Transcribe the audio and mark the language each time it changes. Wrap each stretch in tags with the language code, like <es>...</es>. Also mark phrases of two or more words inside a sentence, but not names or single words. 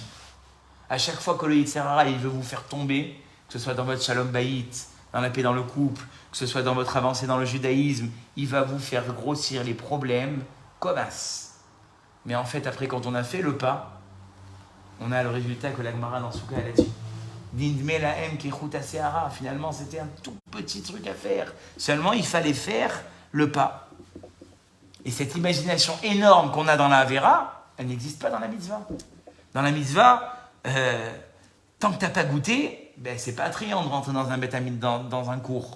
<fr>À chaque fois que le</fr> <he>יצר הרע,</he> <fr>il veut vous faire tomber, que ce soit dans votre</fr> <he>שלום בית,</he> <fr>dans la paix dans le couple, que ce soit dans votre avancée dans le judaïsme, il va vous faire grossir les problèmes comme as. Mais en fait, après, quand on a fait le pas, on a le résultat que la Gemara dans Souka, elle a dit.</fr> <he>נדמה להם כחוט השערה.</he> <fr>Finalement, c'était un tout petit truc à faire. Seulement, il fallait faire le pas. Et cette imagination énorme qu'on a dans la Avera, elle n'existe pas dans la mitzvah. Dans la mitzvah, tant que tu n'as pas goûté, ben, c'est pas attrayant de rentrer dans un bétamide, dans un cours.</fr>